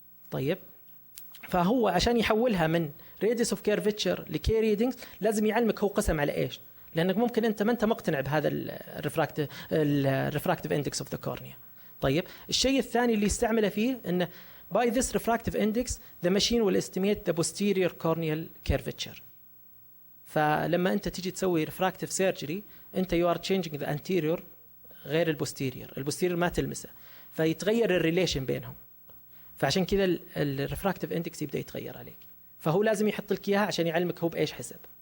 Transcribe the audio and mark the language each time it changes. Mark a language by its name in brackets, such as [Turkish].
[Arabic] طيب فهو عشان يحولها من راديوس اوف كيرفتشر لكي ريدينجز لازم يعلمك هو قسم على ايش، لانك ممكن انت ما انت مقتنع بهذا الريفراكتيف اندكس اوف ذا كورنيا. طيب الشيء الثاني اللي يستعمله فيه انه [English] by this refractive index the machine will estimate the posterior corneal curvature. [Arabic] فلما انت تيجي تسوي refractive surgery انت [English] you are changing the anterior [Arabic] غير البوستيريور ما تلمسه، فيتغير الريليشن بينهم. فعشان كذا الريفراكتيف اندكس يبدا يتغير عليك، فهو لازم يحط لك اياها عشان يعلمك هو بايش حسب.